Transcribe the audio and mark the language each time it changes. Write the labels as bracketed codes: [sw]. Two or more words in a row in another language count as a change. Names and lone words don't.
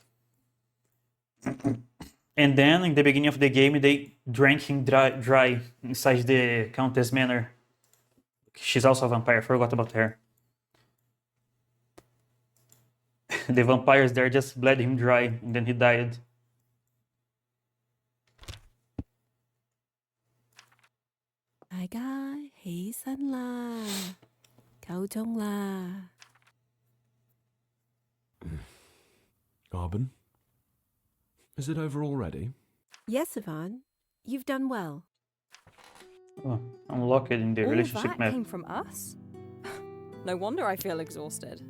[en] And then in the beginning of the game, they drank him dry inside the Countess Manor. She's also a vampire. I forgot about her. The vampires there just bled him dry and then he died. [yue] 大家起身啦，夠鐘啦。 [en] Arbon? Is it over already? Yes, Yvonne. You've done well. Oh, unlock it in the All relationship that map. came from us? No wonder I feel exhausted.